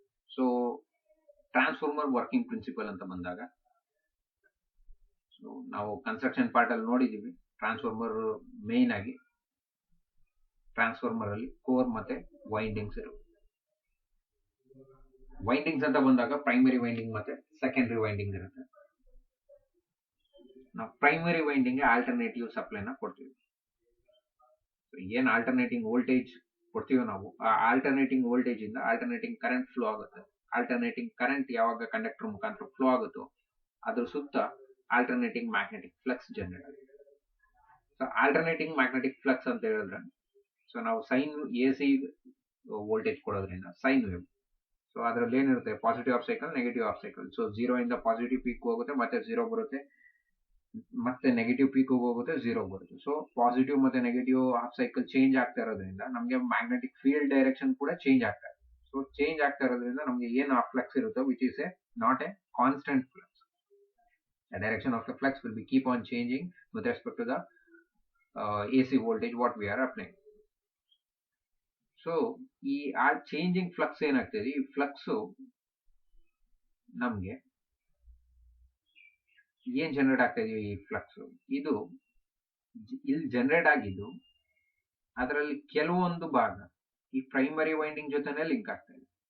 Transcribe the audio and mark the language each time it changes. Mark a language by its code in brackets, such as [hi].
[kn] So transformer working principle anta bandaga, so ನಾವು construction part ಅಲ್ಲಿ ನೋಡಿದೀವಿ. ಟ್ರಾನ್ಸ್ಫಾರ್ಮರ್ ಮೇನ್ ಆಗಿ ಟ್ರಾನ್ಸ್ಫಾರ್ಮರ್ ಅಲ್ಲಿ ಕೋರ್ ಮತ್ತೆ ವೈಂಡಿಂಗ್ಸ್ ಇರುತ್ತೆ. ವೈಂಡಿಂಗ್ಸ್ ಅಂತ ಬಂದಾಗ ಪ್ರೈಮರಿ ವೈಂಡಿಂಗ್ ಮತ್ತೆ ಸೆಕೆಂಡರಿ ವೈಂಡಿಂಗ್ ಇರುತ್ತೆ. ನಾವು ಪ್ರೈಮರಿ ವೈಂಡಿಂಗ್ ಆಲ್ಟರ್ನೇಟಿವ್ ಸಪ್ಲೈನ ಕೊಡ್ತೀವಿ. ಏನ್ ಆಲ್ಟರ್ನೇಟಿಂಗ್ ವೋಲ್ಟೇಜ್ ಕೊಡ್ತೀವಿ ನಾವು, ಆ ಆಲ್ಟರ್ನೇಟಿಂಗ್ ವೋಲ್ಟೇಜ್ ಇಂದ ಆಲ್ಟರ್ನೇಟಿಂಗ್ ಕರೆಂಟ್ ಫ್ಲೋ ಆಗುತ್ತೆ. ಆಲ್ಟರ್ನೇಟಿಂಗ್ ಕರೆಂಟ್ ಯಾವಾಗ ಕಂಡಕ್ಟರ್ ಮುಖಾಂತರ ಫ್ಲೋ ಆಗುತ್ತೋ ಅದ್ರ ಸುತ್ತ ಆಲ್ಟರ್ನೇಟಿಂಗ್ ಮ್ಯಾಗ್ನೆಟಿಕ್ ಫ್ಲಕ್ಸ್ ಜನರೇಟ್ ಆಗುತ್ತೆ. ಸೊ ಆಲ್ಟರ್ನೇಟಿಂಗ್ ಮ್ಯಾಗ್ನೆಟಿಕ್ ಫ್ಲಕ್ಸ್ ಅಂತ ಹೇಳಿದ್ರೆ, ಸೊ ನಾವು ಸೈನ್ AC ವೋಲ್ಟೇಜ್ ಕೊಡೋದ್ರಿಂದ ಸೈನ್ ವೇವ್, ಸೊ ಅದರಲ್ಲಿ ಏನಿರುತ್ತೆ, positive of cycle, negative of cycle. So 0 ಇಂದ ಪಾಸಿಟಿವ್ ಪೀಕ್ ಹೋಗುತ್ತೆ, ಮತ್ತೆ 0 ಬರುತ್ತೆ, ಮತ್ತೆ ನೆಗೆಟಿವ್ ಪೀಕ್ ಹೋಗುತ್ತೆ, 0 ಬರುತ್ತೆ. ಸೊ ಪಾಸಿಟಿವ್ ಮತ್ತೆ ನೆಗೆಟಿವ್ ಹಾಫ್ ಸೈಕಲ್ ಚೇಂಜ್ ಆಗ್ತಾ ಇರೋದ್ರಿಂದ ನಮಗೆ ಮ್ಯಾಗ್ನೆಟಿಕ್ ಫೀಲ್ಡ್ ಡೈರೆಕ್ಷನ್ ಕೂಡ ಚೇಂಜ್ ಆಗ್ತಾ ಇದೆ. ಸೊ ಚೇಂಜ್ ಆಗ್ತಾ ಇರೋದ್ರಿಂದ ನಮಗೆ ಏನು ಆ ಫ್ಲಕ್ಸ್ ಇರುತ್ತೋ, [en] Which is a not a constant flux. The direction of the flux will be keep on changing with respect to the AC voltage what we are applying. [kn] So ಈ changing flux ಏನಾಗ್ತದೆ, ಈ flux ನಮ್ಗೆ ಏನ್ generate ಆಗ್ತಾ ಇದೀವಿ, ಈ flux ಇದು ಇಲ್ಲಿ ಜನರೇಟ್ ಆಗಿದ್ದು ಅದರಲ್ಲಿ ಕೆಲವೊಂದು ಭಾಗ ಈ ಪ್ರೈಮರಿ ವೈಂಡಿಂಗ್ ಜೊತೆನೆ ಲಿಂಕ್ ಆಗ್ತಾ ಇದೆ.